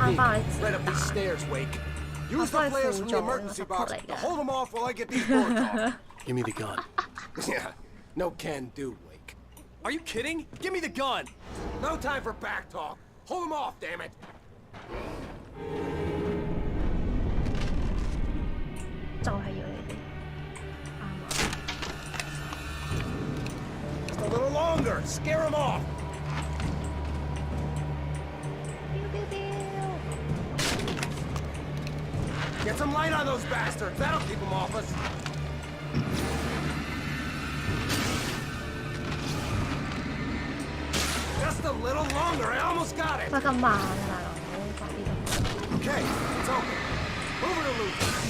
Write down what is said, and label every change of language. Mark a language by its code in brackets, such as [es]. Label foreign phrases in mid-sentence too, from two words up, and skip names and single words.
[yue] 慳翻你子彈，我幫佢輔助用 support 嚟嘅。 [en] Give me the gun. Yeah, no can do, Wake. Are you kidding? Give me the gun. No time for back talk. Hold him off, damn it. [yue] 就係要你哋。 [en] A little longer. Scare him off. Get some light on those bastards. That'll keep them off us. Just a little longer. I almost got it. [yue] 喂，咁慢啊，大佬，快啲咁。 [en] Okay, it's open. Over to Luke.